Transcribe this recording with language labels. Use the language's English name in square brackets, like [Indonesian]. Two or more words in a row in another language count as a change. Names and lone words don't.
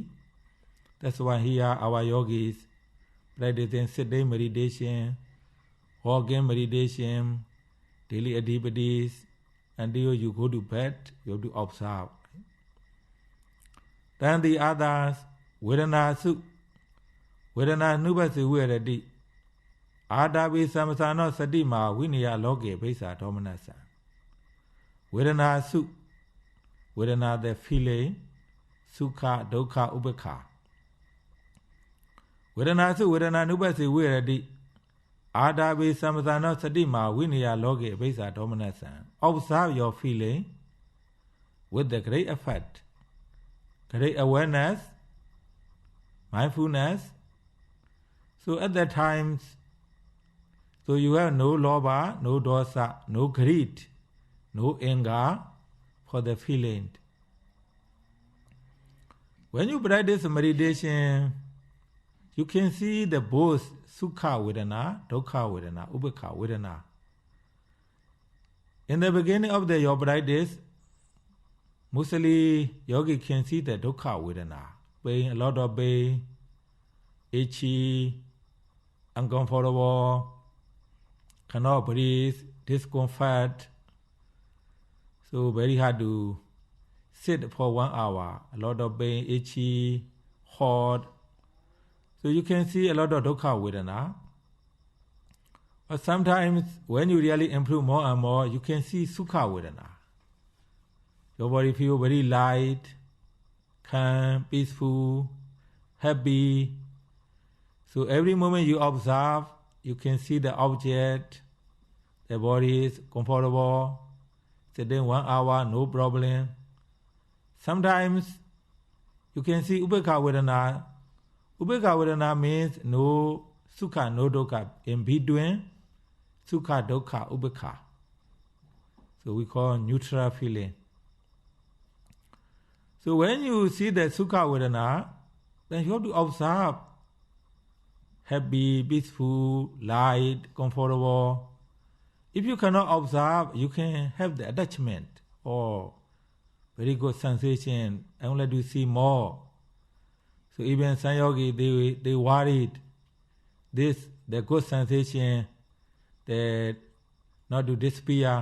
[English] That's why here our yogis practicing sitting meditation, walking meditation, daily activities. Until you go to bed, you have to observe. Then the others, [Pali] Vedana Sukh, Vedana Nubhasi Virati, Adavi Samasano Sadima, Vinaya Loke, Pesa Dominasa. Vedana Sukh, Vedana [English] the feeling, [Pali] Sukha, Dokha, Ubekha. Vedana Sukh, Vedana Nubhasi Virati, Adavi Samasano Sadima, Vinaya Loke, Pesa Dominasa. [English] Observe your feeling with the great effort, great awareness, mindfulness. So at that times, so you have no lobha, no dosa, no greed, no anger for the feeling. When you practice meditation, you can see the both [Pali] sukha vedana, dukkha vedana, ubekha vedana. [English] In the beginning of your practice, mostly yogi can see the [Pali] dukkha vedana, [English] pain, a lot of pain, itchy, uncomfortable, cannot breathe, discomfort. So very hard to sit for 1 hour, a lot of pain, itchy, hot. So you can see a lot of [Pali] dukkha vedana. [English] But sometimes when you really improve more and more, you can see [Pali] sukha vedana. [English] Your body feels very light, calm, peaceful, happy. So every moment you observe, you can see the object, the body is comfortable, sitting 1 hour, no problem. Sometimes you can see [Pali] ubekha vedana. Ubekha vedana [English] means no sukha, no dukkha. In between, [Pali] sukha, dukkha, ubekha. [English] So we call neutral feeling. So when you see the [Pali] sukha vedana, [English] then you have to observe happy, peaceful, light, comfortable. If you cannot observe, you can have the attachment or very good sensation. I would like to see more. So even some yogi, they worried this, the good sensation, that not to disappear.